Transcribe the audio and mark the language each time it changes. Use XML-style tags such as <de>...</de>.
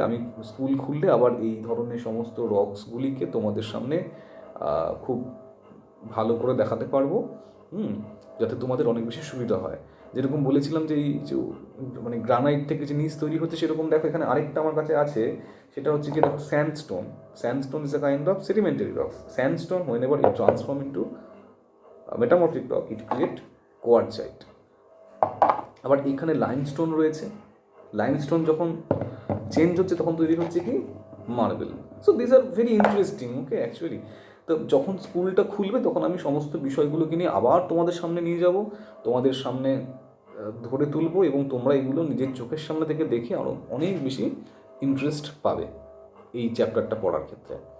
<bn>আমি স্কুল খুললে আবার এই ধরনের সমস্ত রক্সগুলিকে তোমাদের সামনে খুব ভালো করে দেখাতে পারবো, যাতে তোমাদের অনেক বেশি সুবিধা হয়। যেরকম বলেছিলাম যে এই যে মানে গ্রানাইট থেকে যে নিচ তৈরি হচ্ছে, সেরকম দেখো এখানে আরেকটা আমার কাছে আছে, সেটা হচ্ছে কি দেখো sandstone.</bn> <en>Sandstone is a kind of sedimentary rock. Sandstone whenever it transform into metamorphic rock, it create quartzite.</en> <bn>আবার এখানে লাইমস্টোন রয়েছে, লাইমস্টোন যখন চেঞ্জ হচ্ছে তখন তৈরি হচ্ছে কি marble.</bn> <en>So this are very interesting okay actually.</en> <bn>তো যখন স্কুলটা খুলবে তখন আমি সমস্ত বিষয়গুলোকে নিয়ে আবার তোমাদের সামনে নিয়ে যাব, তোমাদের সামনে ধরে তুলবো, এবং তোমরা এগুলো নিজের চোখের সামনে থেকে দেখে আরও অনেক বেশি ইন্টারেস্ট পাবে এই চ্যাপ্টারটা পড়ার ক্ষেত্রে।</bn>